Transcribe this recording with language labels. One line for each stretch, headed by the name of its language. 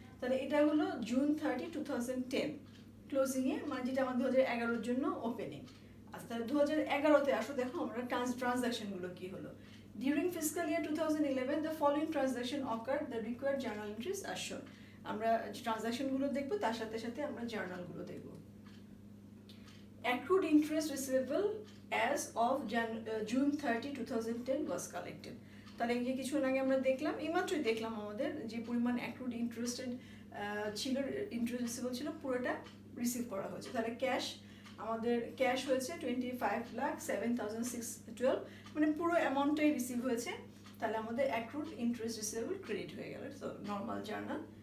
Bangla: তাহলে এটা হলো জুন 30, 2010 ক্লোজিংয়ে, মানে যেটা আমাদের 2011 জন্য ওপেনিং। আচ্ছা, তাহলে 2011-তে আসো, দেখো আমরা ট্রানজাকশনগুলো কি হলো।
English: During fiscal year 2011 the following transaction occurred, the required journal entries are shown.
Bangla: আমরা ট্রানজাকশনগুলো দেখবো, তার সাথে সাথে আমরা জার্নালগুলো দেখবো।
English: Accrued interest receivable as of June 30, 2010 was collected.
Bangla: তাহলে এই যে কিছুক্ষণ আগে আমরা দেখলাম, এইমাত্রই দেখলাম আমাদের যে পরিমাণ অ্যাক্রুড ইন্টারেস্টেড ছিল, ইন্টারেস্ট রিসিভেবল ছিল, পুরোটা রিসিভ করা হয়েছে। তাহলে আমাদের ক্যাশ হয়েছে 25,07,612, মানে পুরো অ্যামাউন্টটাই রিসিভ হয়েছে। তাহলে আমাদের অ্যাক্রুড ইন্টারেস্ট রিসিভেবল ক্রেডিট হয়ে গেল। তো নর্মাল জার্নাল।